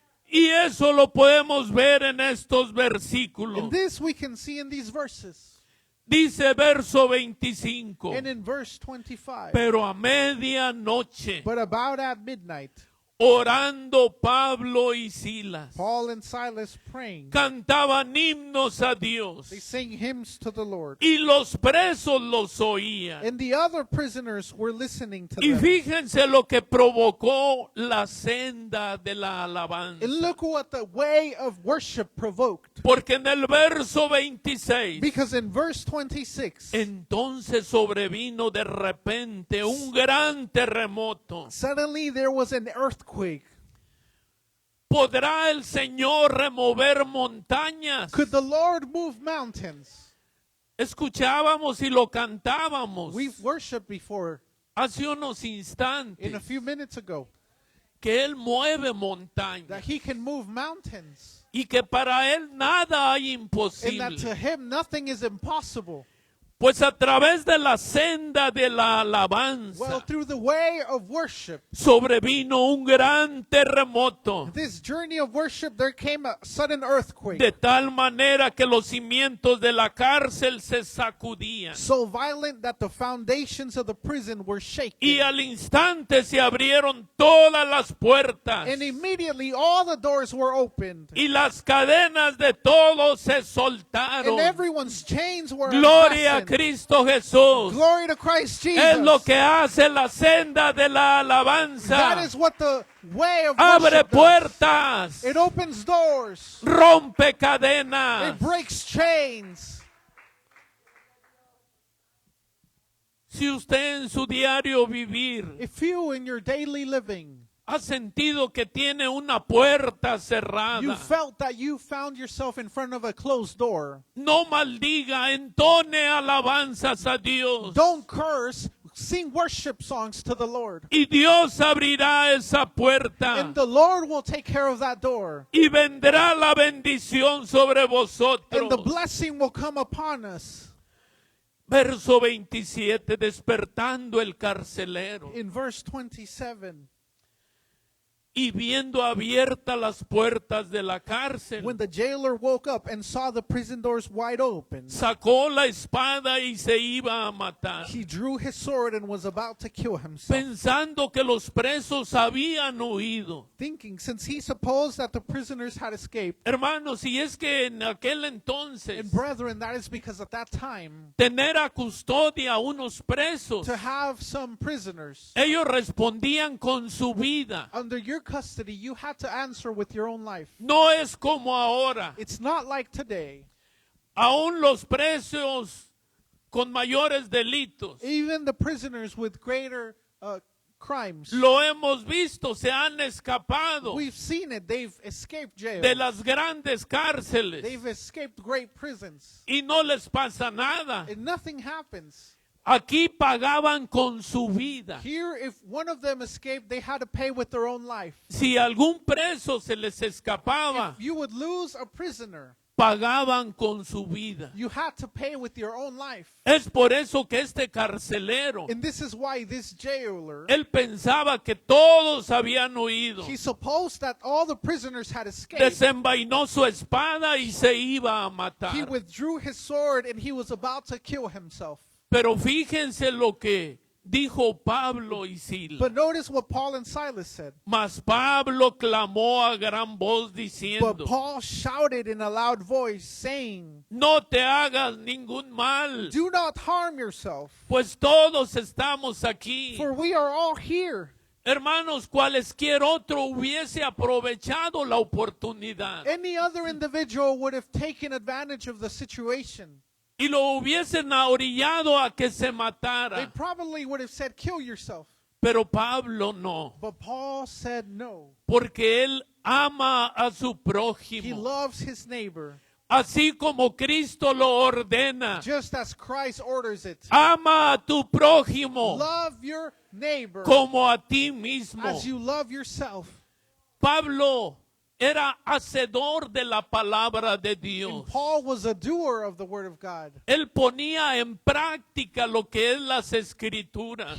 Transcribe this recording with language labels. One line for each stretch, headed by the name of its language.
Spanish: Y eso lo podemos ver en estos versículos.
English: And this we can see in these verses.
Spanish: Dice verso 25.
English: And in verse 25.
Spanish: Pero a medianoche,
English: But about at midnight,
Spanish: orando Pablo y Silas,
English: Paul and Silas praying,
Spanish: cantaban himnos a Dios.
English: they sang hymns to the Lord.
Spanish: Y los presos los oían.
English: And the other prisoners were listening to
Spanish: Y
English: them.
Spanish: fíjense lo que provocó la senda de la alabanza.
English: And look what the way of worship provoked.
Spanish: Porque en el verso 26,
English: Because in verse 26,
Spanish: entonces sobrevino de repente un gran terremoto.
English: suddenly there was an earthquake.
Spanish: ¿Podrá el Señor remover montañas?
English: Could the Lord move mountains?
Spanish: Escuchábamos y lo cantábamos
English: We've worshiped before
Spanish: hace unos
English: in a
Spanish: instantes
English: few minutes ago
Spanish: que Él mueve
English: that
Spanish: montañas
English: he can move mountains
Spanish: y que para Él nada hay
English: and that to
Spanish: imposible.
English: him nothing is impossible.
Spanish: Pues a través de la senda de la
English: Well,
Spanish: alabanza
English: through the way of worship,
Spanish: sobrevino un gran terremoto,
English: this journey of worship, there came a sudden earthquake.
Spanish: de tal manera que los cimientos de la cárcel se sacudían.
English: So violent that the foundations of the prison were shaken.
Spanish: Y al instante se abrieron todas las puertas
English: And immediately all the doors were opened.
Spanish: y las cadenas de todos se
English: And
Spanish: soltaron.
English: everyone's chains were
Spanish: Gloria a
English: unfastened.
Spanish: Cristo Jesús.
English: Glory to Christ
Spanish: Es lo
English: Jesus.
Spanish: que hace la senda de la
English: That
Spanish: alabanza.
English: is what the way of
Spanish: Abre
English: worship does.
Spanish: puertas,
English: It opens doors.
Spanish: rompe cadenas.
English: It breaks chains.
Spanish: Si usted en su diario vivir
English: If you in your daily living,
Spanish: ha sentido que tiene una puerta
English: you
Spanish: cerrada,
English: felt that you found yourself in front of a closed door,
Spanish: no maldiga, entone alabanzas a Dios.
English: don't curse, sing worship songs to the Lord.
Spanish: Y Dios abrirá esa puerta
English: And the Lord will take care of that door.
Spanish: y vendrá la bendición sobre
English: And the
Spanish: vosotros.
English: blessing will come upon us.
Spanish: Verso 27, despertando el carcelero
English: In verse 27,
Spanish: y viendo abiertas las puertas de la cárcel,
English: when the jailer woke up and saw the prison doors wide open,
Spanish: sacó la espada y se iba a matar,
English: he drew his sword and was about to kill himself,
Spanish: pensando que los presos habían huido.
English: thinking, since he supposed that the prisoners had escaped.
Spanish: Hermanos, y es que en aquel
English: And
Spanish: entonces
English: brethren, that is because at that time,
Spanish: tener a custodia a unos presos,
English: to have some prisoners
Spanish: ellos respondían con su vida.
English: under your custody, you had to answer with your own life.
Spanish: No es como ahora.
English: It's not like today.
Spanish: Aún los presos con mayores delitos,
English: Even the prisoners with greater crimes,
Spanish: lo hemos visto, se han escapado
English: we've seen it. They've escaped jail.
Spanish: de las grandes cárceles
English: They've escaped great prisons.
Spanish: y no les pasa nada.
English: And nothing happens.
Spanish: Aquí pagaban con su vida.
English: Here, if one of them escaped, they had to pay with their own life.
Spanish: Si algún preso se les escapaba,
English: If you would lose a prisoner,
Spanish: pagaban con su vida.
English: you had to pay with your own life.
Spanish: Es por eso que este carcelero,
English: And this is why this jailer,
Spanish: él pensaba que todos habían huido.
English: he supposed that all the prisoners had escaped.
Spanish: Desenvainó su espada y se iba a
English: He
Spanish: matar.
English: withdrew his sword and he was about to kill himself.
Spanish: Pero fíjense lo que dijo Pablo y Silas.
English: But notice what Paul and Silas said.
Spanish: Mas Pablo clamó a gran voz
English: But
Spanish: diciendo,
English: Paul shouted in a loud voice, saying,
Spanish: no te hagas ningún mal,
English: do not harm yourself,
Spanish: pues todos estamos aquí.
English: for we are all here.
Spanish: Hermanos, cualesquier otro hubiese aprovechado la oportunidad
English: Any other individual would have taken advantage of the situation.
Spanish: y lo hubiesen orillado a que se
English: They
Spanish: matara.
English: probably would have said, kill yourself.
Spanish: Pero Pablo no,
English: But Paul said no.
Spanish: porque él ama a su
English: He
Spanish: prójimo,
English: loves his neighbor,
Spanish: así como Cristo lo ordena.
English: just as Christ orders it.
Spanish: Ama a tu prójimo
English: Love your neighbor
Spanish: como a ti mismo.
English: as you love yourself.
Spanish: Pablo era hacedor de la palabra de
English: And
Spanish: Dios.
English: Paul was a doer of the word of God.
Spanish: Él ponía en práctica lo que es las escrituras.